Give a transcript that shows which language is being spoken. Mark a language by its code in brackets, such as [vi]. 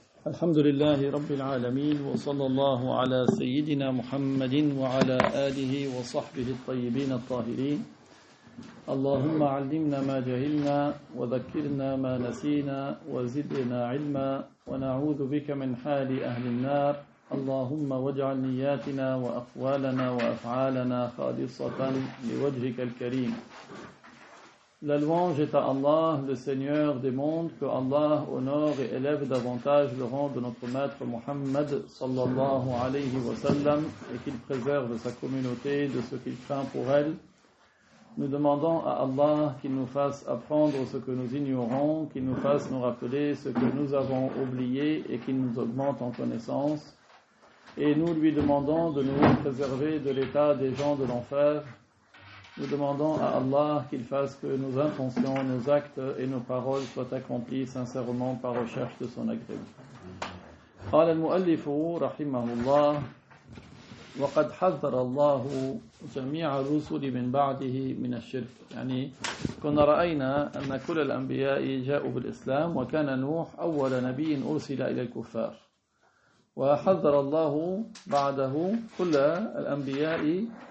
[ar] الحمد لله رب العالمين وصلى الله على سيدنا محمد وعلى آله وصحبه الطيبين الطاهرين اللهم علمنا ما جهلنا وذكرنا ما نسينا وزدنا علما ونعوذ بك من حال أهل النار اللهم واجعل نياتنا وأقوالنا وأفعالنا خالصة لوجهك الكريم. [fr] La louange est à Allah, le Seigneur des mondes, que Allah honore et élève davantage le rang de notre maître Muhammad [ar] sallallahu alayhi wa sallam [fr] et qu'il préserve sa communauté de ce qu'il craint pour elle. Nous demandons à Allah qu'il nous fasse apprendre ce que nous ignorons, qu'il nous fasse nous rappeler ce que nous avons oublié et qu'il nous augmente en connaissance. Et nous lui demandons de nous préserver de l'état des gens de l'enfer. Nous demandons à Allah qu'il fasse que nos intentions, nos actes et nos paroles soient accomplis sincèrement par recherche de son agrément. [ar] قال المؤلف رحمه الله وقد حذر الله جميع الرسل من بعده من الشرك. يعني كنا رأينا أن كل الأنبياء جاءوا بالإسلام وكان نوح أول نبي أرسل إلى الكفار وحذر الله بعده كل الأنبياء